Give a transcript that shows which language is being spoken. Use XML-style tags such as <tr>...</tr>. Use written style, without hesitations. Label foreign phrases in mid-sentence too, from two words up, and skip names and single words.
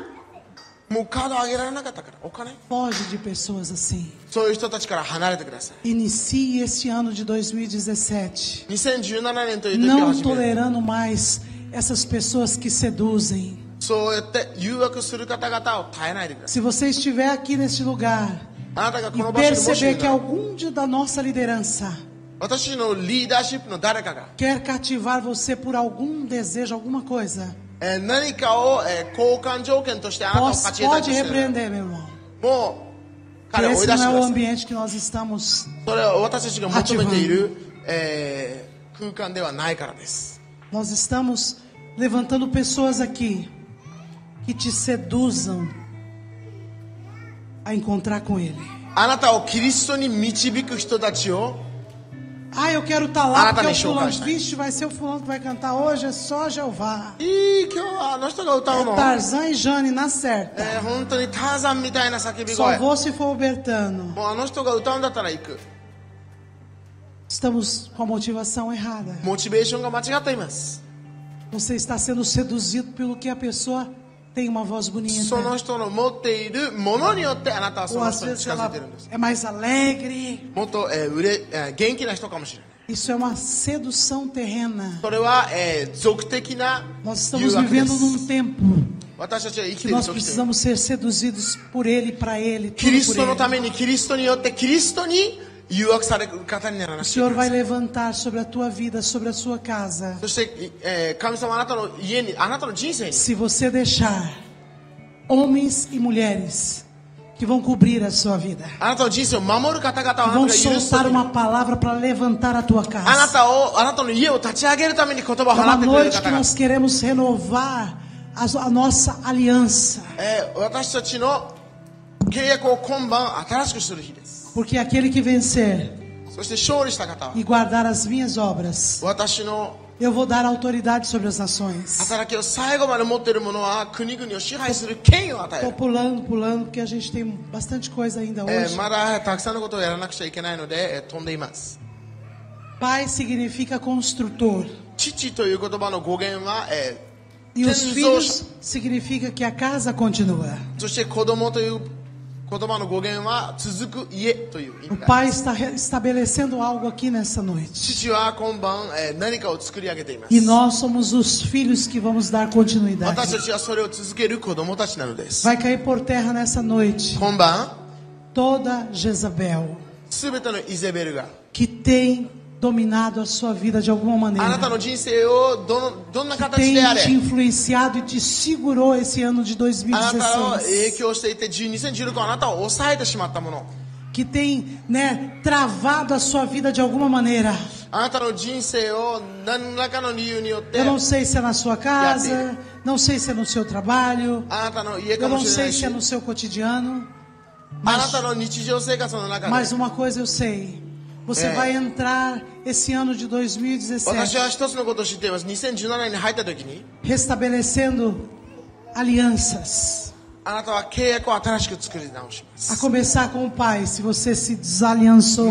<ja>もうカードあげられなかったからお金</ja> <pt>Foge de pessoas assim.</pt> <ja>そういう人たちから離れてください。</ja> <pt>Inicie este ano de 2017</pt> <ja>2017 年という時を</ja> <pt>não</pt> <ja>始める。</ja> <pt>tolerando mais essas pessoas que seduzem.</pt> <ja>そうやって誘惑する方々を耐えないでください。</ja> <pt>Se você estiver aqui neste lugar</pt> <ja>あなたがこ</ja> <pt>e</pt> <ja>の場所にもしい</ja> <pt>perceber</pt> <ja>る</ja> <pt>que</pt> <ja>なら</ja> <pt>algum da nossa liderança</pt> <ja>私のリーダーシップの誰かが</ja> <pt>quer cativar você por algum desejo, alguma coisa,</pt> <ja>何かを交換条件としてあなたを勝ち得たいと</ja> <pt>pode</pt> <ja>している</ja> <pt>repreender, meu irmão.</pt> <ja>もう</ja> <pt>Que</pt> <ja>彼を追い</ja> <pt>esse</pt> <ja>出</ja> <pt>não</pt> <ja>して</ja> <pt>é</pt> <ja>く</ja> <pt>o</pt> <ja>ださい。</ja> <pt>ambiente que nós estamos.</pt> <ja>それは私たちが求めている、空間ではないからです。</ja> <pt>Nós estamos levantando pessoas aqui que te seduzam a encontrar com Ele.</pt> <ja>あなたをキリストに導く人たちを</ja> <pt>Ah, eu quero estar lá porque o show, fulano, cara. vixe, vai ser o fulano que vai cantar hoje, é só Jeová.</pt> <ja>いい、今日はあの人が歌うの。</ja> <pt>Tarzan e Jane na certa.</pt> <ja>本当にターザンみたいな叫び</ja> <pt>Só</pt> <ja>声。</ja> <pt>vou se for o Bertano.</pt> <ja>もうあの人が歌うんだったら行く。</ja> <pt>Estamos com a motivação errada.</pt> <ja>モチベーションが間違っています。</ja> <pt>Você está sendo seduzido pelo que a pessoa tem uma voz bonita.</pt> <ja>その人の持っているものによってあなたはそ</ja> <pt>Ou</pt> <ja>の</ja> <pt>às</pt> <ja>人に</ja> <pt>vezes</pt> <ja>近づい</ja> <pt>ela</pt> <ja>てるんです。</ja> <pt>é mais alegre.</pt> <ja>もっと、元気な人かもしれない。</ja> <pt>Isso é uma sedução terrena.</pt> <ja>それは、俗的な</ja> <pt>Nós</pt> <ja>誘</ja> <pt>estamos</pt> <ja>惑で</ja> <pt>vivendo</pt> <ja>す。</ja> <pt>num tempo</pt> <ja>私たちは生き</ja> <pt>que</pt> <ja>ている</ja> <pt>nós</pt> <ja>時という</ja> <pt>precisamos ser seduzidos por Ele, para Ele,</pt> <ja>キ</ja> <pt>tudo</pt> <ja>リス</ja> <pt>por</pt> <ja>トの</ja> <pt>Ele.</pt> <ja>ためにキリストによってキリストに誘惑される方にならな</ja> <pt>O</pt> <ja>くてはい</ja> <pt>Senhor</pt> <ja>けま</ja> <pt>vai</pt> <ja>せん。</ja> <pt>levantar sobre a tua vida, sobre a sua casa.</pt> <ja>そして、神様あなたの家に、あなたの人生に</ja> <pt>Se você deixar homens e mulheres que vão cobrir a sua vida,</pt> <ja>あなたの人生を守る方々を</ja> <pt>que</pt> <ja>あなた</ja> <pt>vão</pt> <ja>が許す時</ja> <pt>soltar</pt> <ja>に</ja> <pt>uma palavra para levantar a tua</pt> <ja>あな</ja> <pt>casa.</pt> <ja>たを、あなたの家を立ち上げるために言葉を</ja> <pt>É</pt> <ja>放</ja> <pt>uma</pt> <ja>ってくれる</ja> <pt>noite</pt> <ja>方</ja> <pt>que</pt> <ja>々。</ja> <pt>nós queremos renovar a nossa aliança.</pt> <ja>私たちの契約を今晩新しくする日です。</ja> <pt>Porque aquele que vencer</pt> <ja>そして勝利した方は</ja> <pt>e guardar as minhas obras,</pt> <ja>私の</ja> <pt>eu vou dar autoridade sobre as nações.</pt> <ja>働きを最後まで持っている者は国々を支配する権威を与え</ja> <pt>Estou</pt> <ja>る。</ja> <pt>pulando, porque a gente tem bastante coisa ainda hoje.</pt> <ja>まだたくさんのことをやらなくちゃいけないので、飛んでいます。</ja> <pt>Pai significa construtor.</pt> <ja>父という言葉の語源は、</ja> <pt>E os</pt> <ja>建造者</ja> <pt>filhos significa que a casa continua.</pt> <ja>そして子供という言葉の語源は続く家という意</ja> <pt>O</pt> <ja>味が</ja> <pt>Pai está estabelecendo algo aqui nessa noite.</pt> <ja>父は今晩、何かを作り上げています。</ja> <pt>E nós somos os filhos que vamos dar</pt> <ja>私</ja> <pt>continuidade.</pt> <ja>たちはそれを続ける子供たちなのです。</ja> <pt>Vai cair por terra nessa noite</pt> <ja>今晩</ja> <pt>toda Jezabel</pt> <ja>すべてのイゼベルが</ja> <pt>que tem dominado a sua vida de alguma</pt> <ja>あなた</ja> <pt>maneira.</pt> <ja>の人生をどんな形</ja> <pt>Tem</pt> <ja>であれ</ja> <pt>te influenciado e te segurou esse ano de</pt> <ja>あなたを影 2016. 響していて2016あなたを抑えてしまったもの</ja> <pt>Que tem, travado a sua vida de alguma maneira.</pt> <ja>あなたの人生を何らかの理由によって</ja> <pt>Eu não sei se é na sua casa, não sei se é no seu trabalho,</pt> <ja>あなたの家か</ja> <pt>eu</pt> <ja>も</ja> <pt>não</pt> <ja>しれな</ja> <pt>sei</pt> <ja>いし</ja> <pt>se é no seu cotidiano.</pt> <ja>あなたの日常生活の中で</ja> <pt>Mas uma coisa eu sei. Você vai entrar esse ano de</pt> <ja>私 2017 は一つのことを知っています。2017年に入った時に</ja> <pt>restabelecendo alianças.</pt> <ja>あなたは契約を新しく作り直しま</ja> <pt>A</pt> <ja>す。</ja> <pt>começar com o pai, se você se desaliançou</pt>